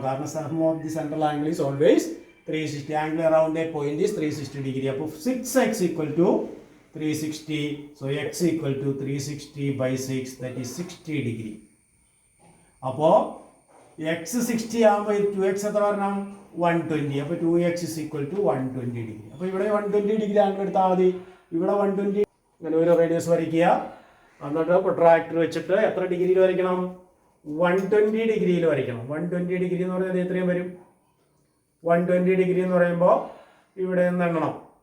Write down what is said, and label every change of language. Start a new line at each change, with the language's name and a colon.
English: കാരണം sum of the central angle is always 360. Angle around a point is 360 degree. അപ്പോൾ 6x equal to 360. So x equal to 360 by 6 that is 60 degree.
Malayalam: അപ്പോൾ x 60 ആകുമ്പോൾ 2x എത്ര വരണം? 120.
English: അപ്പോൾ 2x is equal to 120 degree.
Malayalam: അപ്പോൾ ഇവിടെ 120 degree angle എടുത്താൽ മതി. ഇവിടെ 120 ഇങ്ങനെ ഒരു റേഡിയസ് വരയ്ക്കുക. എന്നിട്ട് പ്രൊട്രാക്ടർ വെച്ചിട്ട് എത്ര ഡിഗ്രിയിൽ വരയ്ക്കണം? 120 ഡിഗ്രിയിൽ വരയ്ക്കണം. 120 ഡിഗ്രി എന്ന് പറഞ്ഞാൽ എത്രയും വരും? 120 ഡിഗ്രി എന്ന് പറയുമ്പോൾ ഇവിടെ നിന്ന് എണ്ണണം.